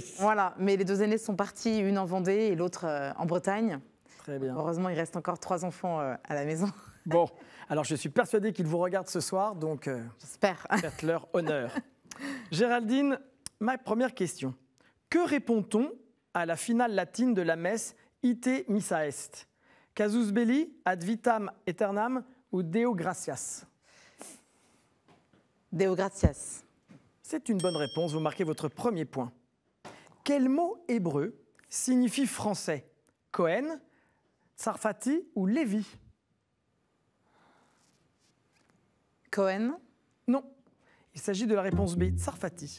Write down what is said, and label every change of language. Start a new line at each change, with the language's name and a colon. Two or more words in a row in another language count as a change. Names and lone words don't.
French: Voilà, mais les 2 aînés sont partis, une en Vendée et l'autre en Bretagne. Très bien. Heureusement, il reste encore 3 enfants à la maison. Bon, alors je suis persuadé qu'ils vous regardent ce soir, donc J'espère. faites-leur honneur. Géraldine, ma première question. Que répond-on à la finale latine de la messe
Latin: Ite missa est? Casus belli, ad vitam aeternam ou Deo gratias? Deo gratias.
French: C'est une bonne réponse, vous marquez votre premier point. Quel mot hébreu signifie français? Cohen, Tsarfati ou Lévi? Cohen. Non, il Il s'agit de la réponse B, Tsarfati.